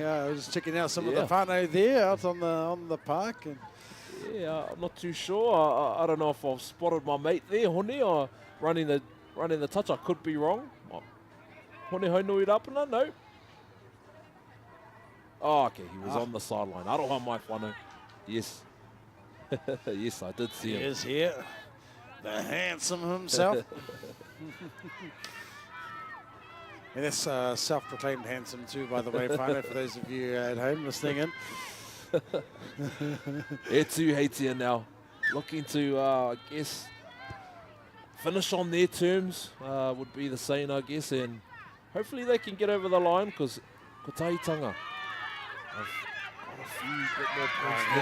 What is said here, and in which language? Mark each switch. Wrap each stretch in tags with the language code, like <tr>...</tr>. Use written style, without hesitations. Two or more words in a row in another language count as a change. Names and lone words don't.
<en>I was checking out some of the whānau there out on the park. And yeah, I'm not too sure. I don't know if I've spotted my mate there, Hone, or running the touch. I could be wrong. Hone Haunui Rapana? No. Oh, okay. He was on the sideline.</en> <mi>Aroha mai whānau.</mi> <en>Yes. Yes, I did see him. He is here. The handsome himself. And that's self-proclaimed handsome too, by the way, Whānau, for those of you at home listening in. Etuheitia now looking to, I guess, finish on their terms would be the saying, I guess, and hopefully they can get over the line because Kotahitanga have got a few bit more points now.</en>